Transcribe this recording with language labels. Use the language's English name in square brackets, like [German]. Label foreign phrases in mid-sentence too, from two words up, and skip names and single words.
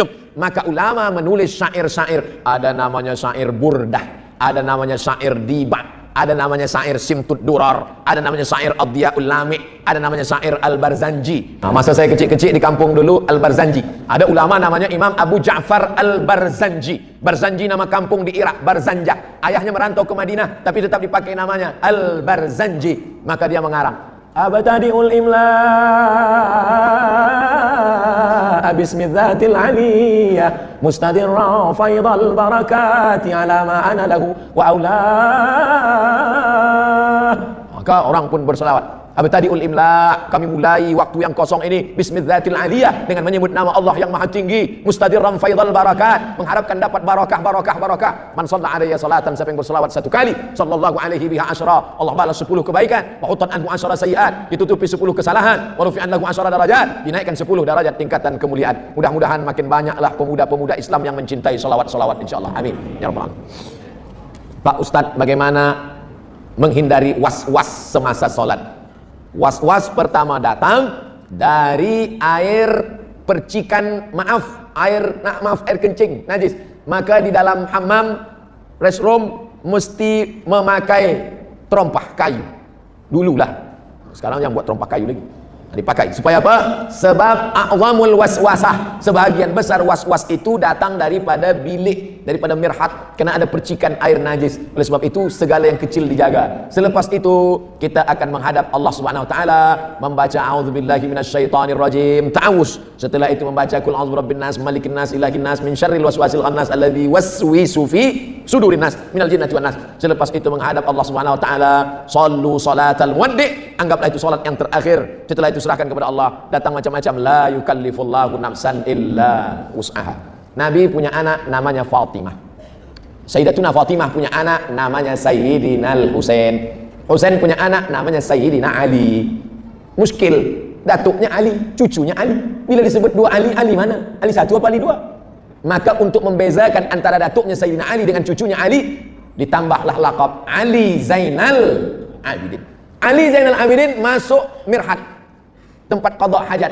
[Malay] Maka ulama menulis syair-syair. Ada namanya syair burdah, ada namanya syair diba, ada namanya syair Simtud Durar, ada namanya syair Ad-Diyaul Lami', ada namanya syair Al-Barzanji. Nah, masa saya kecil-kecil di kampung dulu Al-Barzanji. Ada ulama namanya Imam Abu Ja'far Al-Barzanji. Barzanji nama kampung di Irak, Barzanjah. Ayahnya merantau ke Madinah, tapi tetap dipakai namanya Al-Barzanji. Maka dia mengarang, [Arabic] أبتدئ الإملاء باسم الذات العلية مستدرا فيض البركات على ما أناله وأولى. [Malay] Maka orang pun berselawat, [Arabic] أبتدئ الإملاء, [Malay] kami mulai waktu yang kosong ini [Arabic] باسم الذات العلية, [Malay] dengan menyebut nama Allah yang maha tinggi, [Arabic] مستدرا فيض البركات, [Malay] mengharapkan dapat barakah. [Arabic] من صلى عليه صلاة, [Malay] siapa yang berselawat 1 kali, [Arabic] صلى الله عليه بها عشرا, [Malay] Allah balas 10 kebaikan, [Arabic] وحط عنه عشر سيئات, [Malay] ditutupi 10 kesalahan, [Arabic] ورفع له عشر درجات, [Malay] dinaikkan 10 derajat tingkatan kemuliaan. Mudah-mudahan makin banyaklah pemuda-pemuda Islam yang mencintai salawat-salawat insyaallah. [Arabic] آمين يا رب العالمين. [Malay] Pak Ustadz, bagaimana menghindari was-was semasa salat? Was-was pertama datang dari air percikan, air kencing, najis. Maka di dalam hammam, restroom, mesti memakai terompah kayu. Dulu lah, sekarang yang buat terompah kayu lagi dipakai. Supaya apa? Sebab [Arabic] أعظم الوسوسة, [Malay] sebagian besar was-was itu datang daripada bilik, daripada mirhat, karena ada percikan air najis. Oleh sebab itu segala yang kecil dijaga. Selepas itu kita akan menghadap Allah [Arabic] سبحانه وتعالى, [Malay] membaca [Arabic] أعوذ بالله من الشيطان الرجيم, [Malay] ta'awuz. Setelah itu membaca [Arabic] قل أعوذ برب الناس، ملك الناس، إله الناس، من شر الوسواس الخناس الذي يوسوس في صدور الناس من الجنة والناس. [Malay] Selepas itu menghadap Allah [Arabic] سبحانه وتعالى، صل صلاة مودع', [Malay] anggaplah itu salat yang terakhir. Setelah itu serahkan kepada Allah. Datang macam-macam, [Arabic] لا يكلف الله نفسا إلا وسعها. [Malay] Nabi punya anak namanya Fatimah. Sayyidatuna Fatimah punya anak namanya Sayyidina Husain. Husain punya anak namanya Sayyidina Ali. Muskil, datuknya Ali, cucunya Ali. Bila disebut 2 Ali, Ali mana? Ali 1 apa Ali 2? Maka untuk membezakan antara datuknya Sayyidina Ali dengan cucunya Ali, ditambahlah laqab Ali Zainal Abidin. Ali Zainal Abidin masuk mirhat, tempat [Arabic] قضاء حاجة.